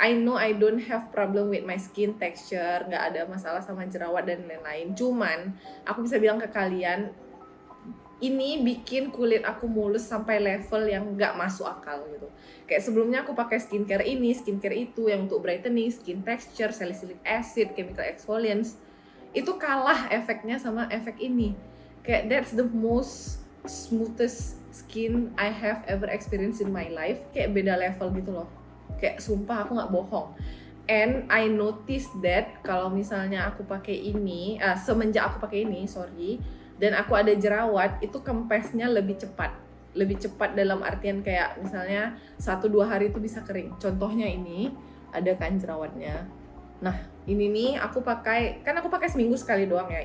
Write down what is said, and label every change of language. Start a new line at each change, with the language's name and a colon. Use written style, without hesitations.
English: I know I don't have problem with my skin texture,
Indonesian: nggak ada masalah sama jerawat dan lain-lain. Cuman aku bisa bilang ke kalian, ini bikin kulit aku mulus sampai level yang nggak masuk akal gitu. Kayak sebelumnya aku pakai skincare ini, skincare itu, yang untuk brightening, skin texture, salicylic acid, chemical exfoliants, itu kalah efeknya sama efek ini.
English: Kayak that's the most smoothest skin I have ever experienced in my life.
Indonesian: Kayak beda level gitu loh. Kayak sumpah aku nggak bohong.
English: And I noticed that
Indonesian: kalau misalnya aku pakai ini, semenjak aku pakai ini, dan aku ada jerawat, itu kempesnya lebih cepat. Lebih cepat dalam artian kayak misalnya 1-2 hari itu bisa kering. Contohnya ini, ada kan jerawatnya. Nah, ini nih aku pakai, kan aku pakai seminggu sekali doang ya.